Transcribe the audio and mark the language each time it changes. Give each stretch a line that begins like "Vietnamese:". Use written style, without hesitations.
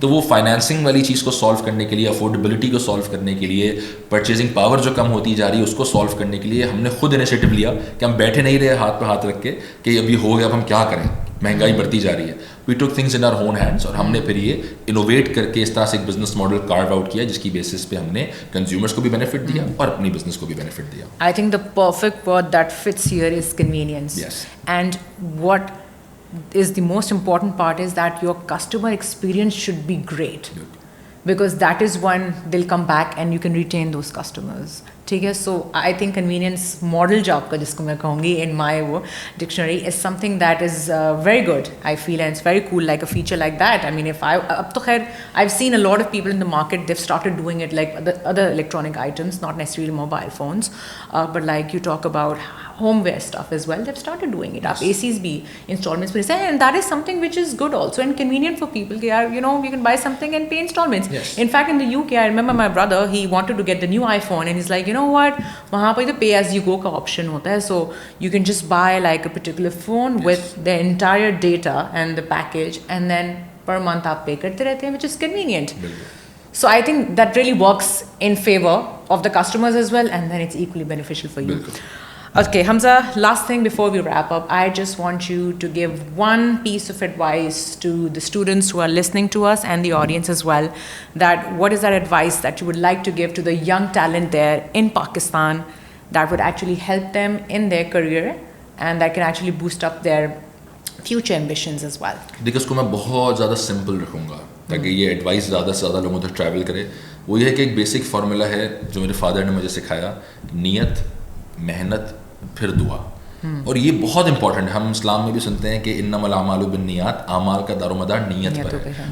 Urdu: تو وہ فائنینسنگ والی چیز کو سالو کرنے کے لیے, افورڈیبلٹی کو سالو کرنے کے لیے, پرچیزنگ پاور جو کم ہوتی جا رہی ہے اس کو سالو کرنے کے لیے ہم نے خود انیشیٹو لیا کہ ہم بیٹھے نہیں رہے ہاتھ پہ ہاتھ رکھ کے کہ ابھی ہو گیا اب ہم کیا کریں, مہنگائی بڑھتی جا رہی ہے.
English: we took things in our own hands,
Urdu: اور ہم نے پھر یہ انوویٹ کر کے اس طرح سے ایک بزنس ماڈل کارو آؤٹ کیا جس کی بیسس پہ ہم نے کنزیومرس کو بھی بینیفٹ دیا اور اپنی بزنس کو بھی بینیفٹ دیا.
English: I think the perfect word that fits here is convenience. Yes. And what is the most important part is that your customer experience should be great. Because that is when they'll come back and you can retain those customers. ٹھیک ہے. So I think convenience model جو آپ کا, جس کو میں کہوں گی ان مائی وہ dictionary, is something that is very good. I feel and it's very cool like a feature like that. I mean if I اب تو خیر I have seen a lot of people in the market, they've started doing it like other electronic items, not necessarily mobile phones, but like you talk about home wear stuff as well, they've started doing it.
Urdu: Aap ACs bhi installments pe,
English: and that is something which is good also and convenient for people. You know, you can buy something and pay installments. Yes. In fact, in the UK, I remember my brother, he wanted to get the new iPhone and he's like, you know what,
Urdu: wahan pe the pay as you go ka option hota hai,
English: so you can just buy like a particular phone with the entire data and the package, and then per month
Urdu: aap pay karte rehte hain,
English: which is convenient. So I think that really works in favor of the customers as well, and then it's equally beneficial for you. Okay, Hamza, last thing before we wrap up, I just want you to give one piece of advice to the students who are listening to us and the audience as well, that what is that advice that you would like to give to the young talent there in Pakistan that would actually help them in their career and that can actually boost up their future ambitions as well.
Urdu: دیکھیں, اس کو میں بہت زیادہ simple رکھوں گا تاکہ یہ advice زیادہ سے زیادہ لوگوں تک ٹریول کرے. وہ یہ ہے کہ ایک بیسک فارمولا ہے جو میرے فادر نے مجھے سکھایا, نیت, محنت, پھر دعا. اور یہ بہت امپورٹنٹ ہے. ہم اسلام میں بھی سنتے ہیں کہ
Arabic: انما الاعمال بالنیات,
Urdu: اعمال کا دار و مدار نیت پر ہے.